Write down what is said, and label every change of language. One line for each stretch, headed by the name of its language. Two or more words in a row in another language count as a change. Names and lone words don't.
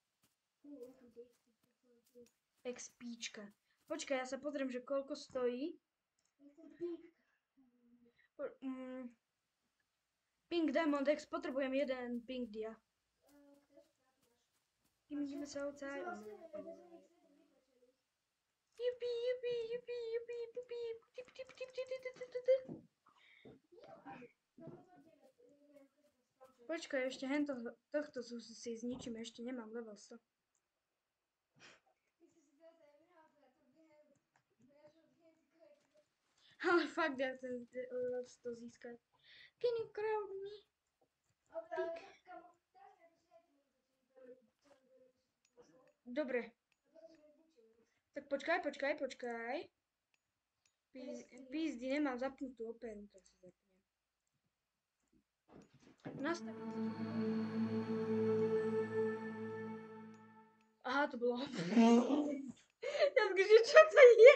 Slovak: XPčka. Počkaj, ja sa pozriem, že koľko stojí. Pink Diamond X, potrebujem jeden Pink Dia. Ideme sa outside. Jupi, jupi, jupi, jupi, jupi, tip, tip, tip, tip, tip, tip, tip, tip. Počkaj, ešte tohto si zničíme, ešte nemám level 100. Ale fakt, ja chcem level 100 získať.
English: Can you crowd me?
Slovak: Dobre. Tak počkaj. Pízdi, nemám zapnutú operu, to si zapnem. Nastav. Aha, to bolo ja že čo to je?